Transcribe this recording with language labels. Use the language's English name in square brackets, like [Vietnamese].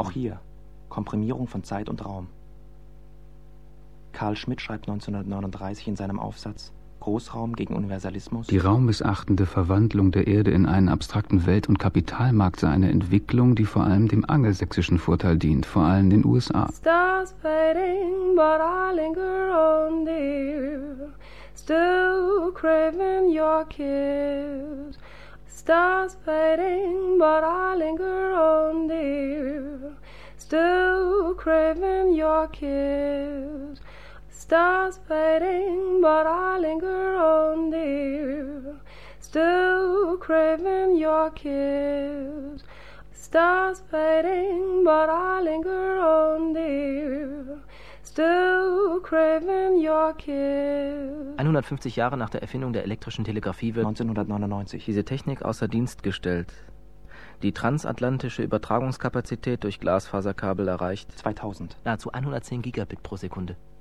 [German] Auch hier Komprimierung von Zeit und Raum. Karl Schmidt schreibt 1939 in seinem Aufsatz Großraum gegen Universalismus. Die raummissachtende Verwandlung der Erde in einen abstrakten Welt- und Kapitalmarkt sei eine Entwicklung, die vor allem dem angelsächsischen Vorteil dient, vor allem den USA. [English] Stars fading, but I linger on, dear. Still craving your kiss. Stars fading, but I linger on, dear. Still craving your kiss. Stars fading, but I linger on, dear. Still craving your kiss. Stars fading, but I linger on, dear. Still craving your kiss. [German] 150 Jahre nach der Erfindung der elektrischen Telegrafie wird 1999 diese Technik außer Dienst gestellt. Die transatlantische Übertragungskapazität durch Glasfaserkabel erreicht 2000 nahezu 110 Gigabit pro Sekunde.